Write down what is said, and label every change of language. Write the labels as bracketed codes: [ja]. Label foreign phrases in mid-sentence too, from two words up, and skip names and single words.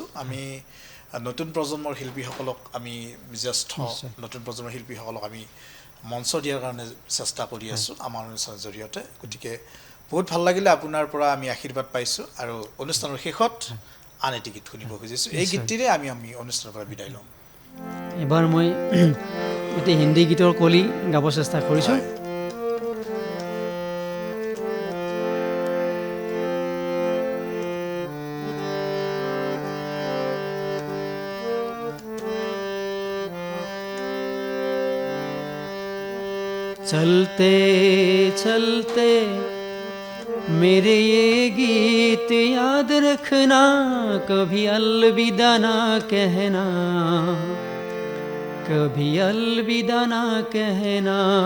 [as] আমি নতুন প্ৰজন্মৰ শিল্পীসকলক, আমি জ্যেষ্ঠ নতুন প্ৰজন্মৰ শিল্পীসকলক আমি মঞ্চ দিয়াৰ কাৰণে চেষ্টা কৰি আছোঁ আমাৰ অনুষ্ঠানৰ জৰিয়তে। গতিকে বহুত ভাল লাগিলে। আপোনাৰ পৰা আমি আশীৰ্বাদ পাইছোঁ। আৰু অনুষ্ঠানৰ শেষত আন এটি গীত শুনিব খুজিছোঁ। এই গীতটিৰে আমি অনুষ্ঠানৰ পৰা বিদায় ল'ম। এবাৰ মই এটি হিন্দী গীতৰ কলি গাব চেষ্টা কৰিছোঁ। [hi] चलते चलते मेरे ये गीत याद रखना, कभी अलविदा ना कहना, कभी अलविदा ना कहना।